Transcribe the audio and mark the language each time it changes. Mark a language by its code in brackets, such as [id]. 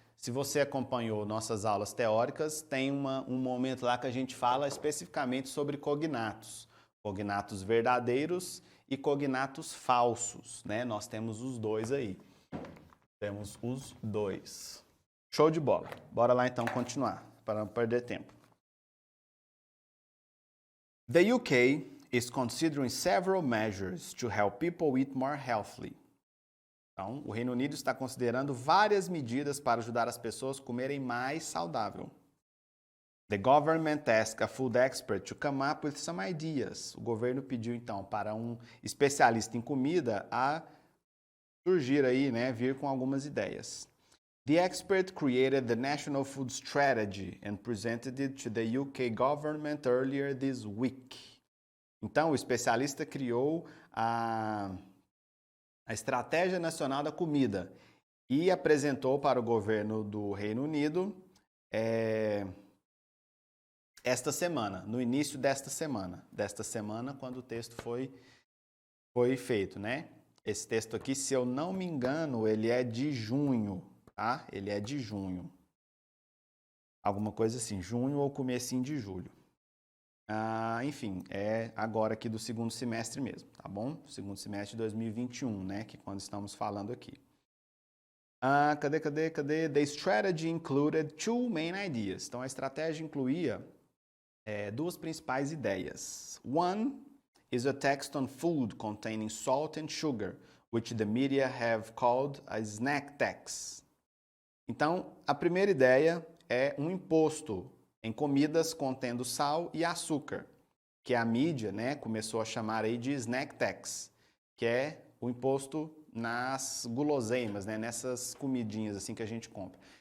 [pt] Se você acompanhou nossas aulas teóricas, tem um momento lá que a gente fala especificamente sobre cognatos. Cognatos verdadeiros e cognatos falsos, né? Nós temos os dois aí. Temos os dois. Show de bola. Bora lá então continuar, para não perder tempo. [en] The UK is considering several measures to help people eat more healthily. [pt] Então, o Reino Unido está considerando várias medidas para ajudar as pessoas a comerem mais saudável. [en] The government asked a food expert to come up with some ideas. [pt] O governo pediu então para um especialista em comida a surgir aí, né, vir com algumas ideias. [en] The expert created the National Food Strategy and presented it to the UK government earlier this week. [pt] Então, o especialista criou a Estratégia Nacional da Comida e apresentou para o governo do Reino Unido esta semana, no início desta semana, quando o texto foi feito, né? Esse texto aqui, se eu não me engano, ele é de junho, tá? Ele é de junho. Alguma coisa assim, junho ou comecinho de julho. Enfim, é agora aqui do segundo semestre mesmo, tá bom? Segundo semestre de 2021, né? Que é quando estamos falando aqui. Cadê? [en] The strategy included two main ideas. [pt] Então, a estratégia incluía duas principais ideias. [en] One is a tax on food containing salt and sugar, which the media have called a snack tax. [pt] Então, a primeira ideia é um imposto em comidas contendo sal e açúcar, que a mídia, né, começou a chamar aí de snack tax, que é o imposto nas guloseimas, né, nessas comidinhas assim que a gente compra.